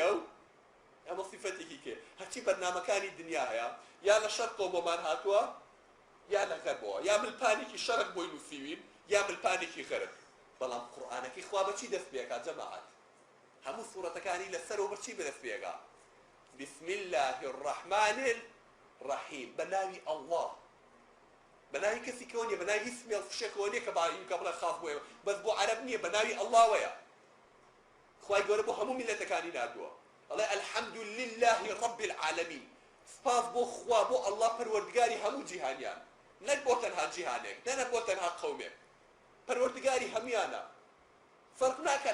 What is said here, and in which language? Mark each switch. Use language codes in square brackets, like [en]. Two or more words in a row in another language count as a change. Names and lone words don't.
[ckb] و ئەمە صفەتێکی کێ هەرچی بەرنامەکانی دنیا هەیە یا لە شەرقەوە بۆمان هاتووە یا لە غەربەوە یا ملپانێکی شەرق بۆی نووسیوین یا ملپانێکی غەرب بەڵام قورئانەکەی خوا بەچی دەست پێکا جەماعەت هەموو سوورەتەکانی لەسەرەوە بەچی بەدەست پێکا [ar] بسم الله الرحمن الرحیم [ckb] بەناوی ئەڵڵاه بەناوی کەسی کەوە نییە بەناوی هیچ سمێڵ فشێکەوە نییە کە باوی کە بڵێ خاص بۆیە بەس بۆ عەرەب نییە بەناوی ئەڵڵاوەیە خوای گەورە بۆ هەموو میلەتەکانی نردووە ئەڵێ الحەمد [ar] لله رب العالمین [ckb] سپاس بۆ خوا بۆ ئەڵڵا پەروەردگاری هەموو جیهانیان نەک بۆ تەنها جیهانێک نەک بۆ تەنها قەومێک پەروەردگاری هەمویانە فەرق ناکات